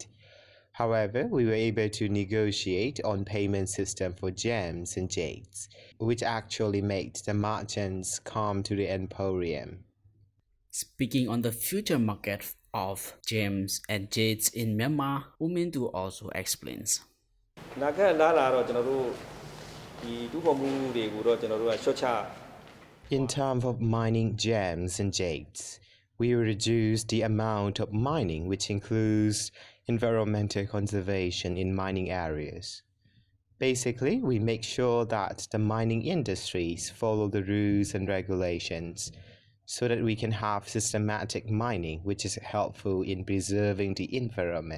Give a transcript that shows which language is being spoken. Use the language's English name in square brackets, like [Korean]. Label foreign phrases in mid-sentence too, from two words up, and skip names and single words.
[English] However, we were able to negotiate on payment system for gems and jades, which actually made the merchants come to the Emporium. Speaking on the future market of gems and jades in Myanmar, Umindu also explains. [Burmese] နာဂတ်လာလာတော့ကျွန်တော်တို့ဒီတူဖော်မှုတွေကိုတော့ကျွန်တော်တို့က short ချ [English] In terms of mining gems and jades, we reduce the amount of mining, which includes environmental conservation in mining areas. Basically, we make sure that the mining industries follow the rules and regulations so that we can have systematic mining, which is helpful in preserving the environment.